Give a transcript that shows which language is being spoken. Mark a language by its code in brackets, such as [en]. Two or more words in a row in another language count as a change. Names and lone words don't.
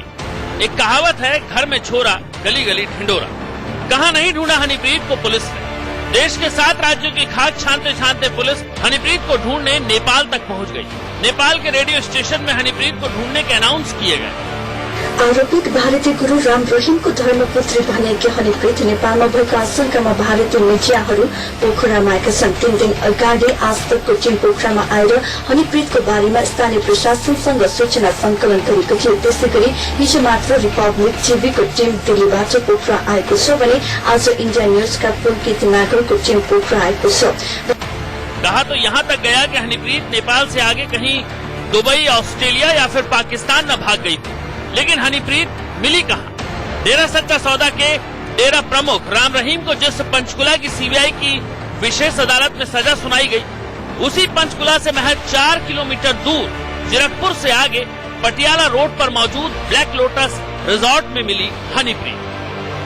[hi] एक कहावत है, घर में छोरा गली गली ढिंडोरा। कहां नहीं ढूंढा हनीप्रीत को पुलिस ने। देश के 7 राज्यों की खाक छानते छानते पुलिस हनीप्रीत को ढूंढने नेपाल तक पहुंच गई। नेपाल के रेडियो स्टेशन में हनीप्रीत को ढूंढने के अनाउंस किए गए। [ne] आरोपित भारतीय गुरु राम रहिमको धर्मपुत्री भनेकी हनीप्रीत नेपालमा भएका आशंकामा भारतीय मिडियाहरू पोखरामा आएका छन्। 3 दिन अगाडि आजतकको टिम पोखरामा आएर हनीप्रीतको बारेमा स्थानीय प्रशासनसँग सूचना संकलन गरेको थियो। त्यसै गरी हिजो मात्र रिपब्लिक टिभीको टिम दिल्लीबाट पोखरा आएको छ भने आज इन्डिया न्यूजका पुलकित नागरको टिम पोखरा आएको छ। [hi] कहा तो यहाँ तक गया कि हनीप्रीत नेपाल से आगे कहीं दुबई, ऑस्ट्रेलिया या फिर पाकिस्तान न भाग गई थी, लेकिन हनीप्रीत मिली कहां? डेरा सच्चा सौदा के डेरा प्रमुख राम रहीम को जिस पंचकुला की सीबीआई की विशेष अदालत में सजा सुनाई गई, उसी पंचकुला से महज 4 किलोमीटर दूर जीरकपुर से आगे पटियाला रोड पर मौजूद ब्लैक लोटस रिजॉर्ट में मिली हनीप्रीत।